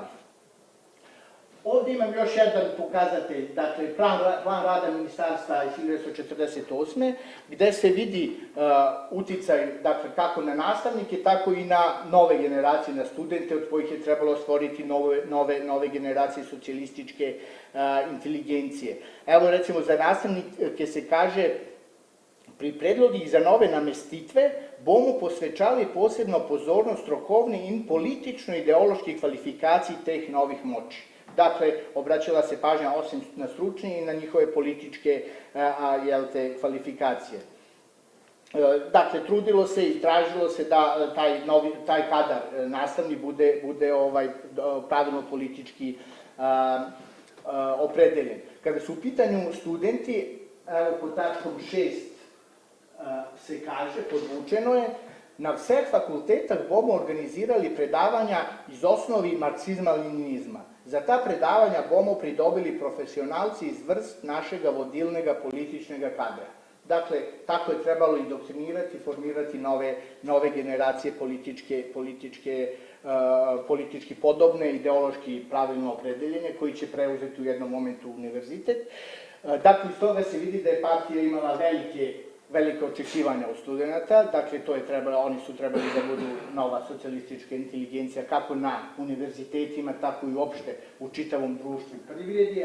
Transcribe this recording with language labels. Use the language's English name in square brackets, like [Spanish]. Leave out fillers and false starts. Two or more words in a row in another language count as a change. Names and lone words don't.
[Serbian] Ovdje imam još jedan pokazatelj, dakle, plan rada ministarstva iz 1948. gde se vidi uticaj, dakle, kako na nastavnike, tako i na nove generacije, na studente, od kojih je trebalo stvoriti nove generacije socijalističke inteligencije. Evo, recimo, za nastavnike se kaže: [Slovenian] pri predlogih za nove namestitve bomo posvećali posebno pozornost strokovni in politično-ideoloških kvalifikacij teh novih moći. [Serbian] Dakle, obraćala se pažnja osim na stručne i na njihove političke kvalifikacije. Dakle, trudilo se i tražilo se da taj kadar nastavni bude pravilno politički opredeljen. Kada su u pitanju studenti, evo pod tačkom 6 se kaže, podvučeno je: [Slovenian] na vseh fakultetah bomo organizirali predavanja iz osnovi marksizma-leninizma. Za ta predavanja bomo pridobili profesionalci iz vrst našega vodilnega političnega kadra. [Serbian] Dakle, tako je trebalo indoktrinirati, formirati nove generacije politički podobne, ideološki pravilno opredeljenje, koji će preuzeti u jednom momentu univerzitet. Dakle, iz toga se vidi da je partija imala velike očekivanja od studenta, dakle, oni su trebali da budu nova socijalistička inteligencija, kako na univerzitetima, tako i uopšte u čitavom društvu i privredi.